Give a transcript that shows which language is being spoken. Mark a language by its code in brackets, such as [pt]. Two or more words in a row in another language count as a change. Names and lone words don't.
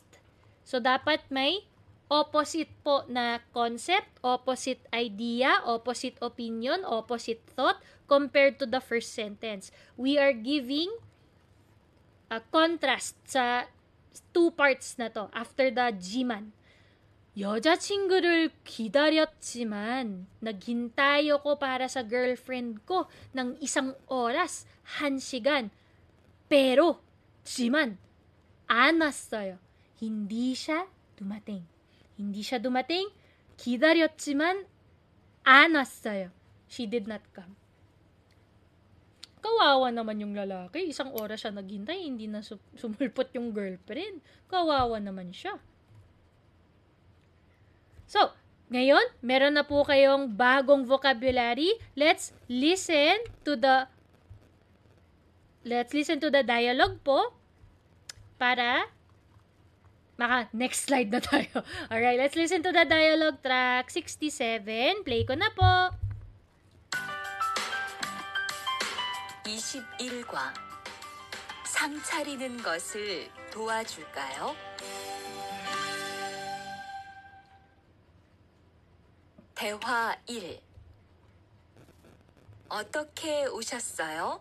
[en] So [tl] dapat may [en] opposite [tl] po na [en] concept, opposite idea, opposite opinion, opposite thought compared to the first sentence. We are giving a contrast sa two parts [tl] na to [en] after the jiman. [ko] 여자친구를 기다렸지만 [tl] naghintay ako para sa girlfriend ko ng 1 oras, 1 시간. [ko] Pero jiman, 안 왔어요. [tl] Hindi siya dumating. Hindi siya dumating. [ko] 기다렸지만 안 왔어요. [en] She did not come. [tl] Kawawa naman yung lalaki. 1 oras siya naghintay, hindi na sumulpot yung girlfriend. Kawawa naman siya. So, ngayon, meron na po kayong bagong vocabulary. [en] Let's listen to the dialogue po para next slide [tl] na tayo. [en] Alright, let's listen to the dialogue track 67. [tl] Play ko na po. [ko] 21과 상 차리는 것을 도와줄까요? 대화 1. 어떻게 오셨어요?